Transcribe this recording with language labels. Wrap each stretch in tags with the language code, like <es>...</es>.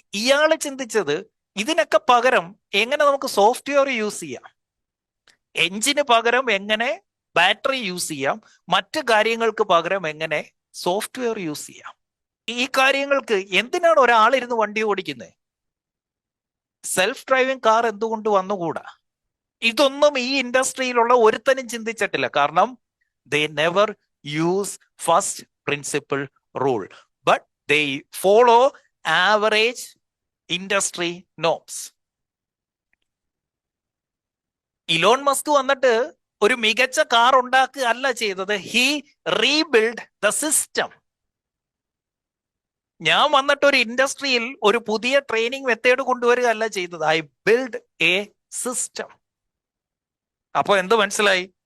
<ml>ഇയാള് ചിന്തിച്ചത് ഇതിനൊക്കെ പകരം എങ്ങനെ നമുക്ക് സോഫ്റ്റ്വെയർ യൂസ് ചെയ്യാം, എഞ്ചിന് പകരം എങ്ങനെ ബാറ്ററി യൂസ് ചെയ്യാം, മറ്റു കാര്യങ്ങൾക്ക് പകരം എങ്ങനെ സോഫ്റ്റ്വെയർ യൂസ് ചെയ്യാം. ഈ കാര്യങ്ങൾക്ക് എന്തിനാണ് ഒരാളിരുന്ന് വണ്ടി ഓടിക്കുന്നത്? സെൽഫ് ഡ്രൈവിംഗ് കാർ എന്തുകൊണ്ട് വന്നുകൂടാ? ഇതൊന്നും ഈ ഇൻഡസ്ട്രിയിലുള്ള ഒരുത്തനും ചിന്തിച്ചിട്ടില്ല.</ml> <en>കാരണം they never use first principle rule, but they follow average industry norms.</en> <ml>Elon Musk വന്നിട്ട് ഒരു മികച്ച കാർ ഉണ്ടാക്കുക അല്ല ചെയ്തത്,</ml> <en>He rebuild the system.</en> <ml>ഞാൻ വന്നിട്ട് ഒരു ഇൻഡസ്ട്രിയിൽ ഒരു പുതിയ ട്രെയിനിങ് മെത്തേഡ് കൊണ്ടുവരിക അല്ല ചെയ്തത്,</ml> <en>I build a system.</en> <ml>അപ്പൊ എന്ത് മനസ്സിലായി?</ml>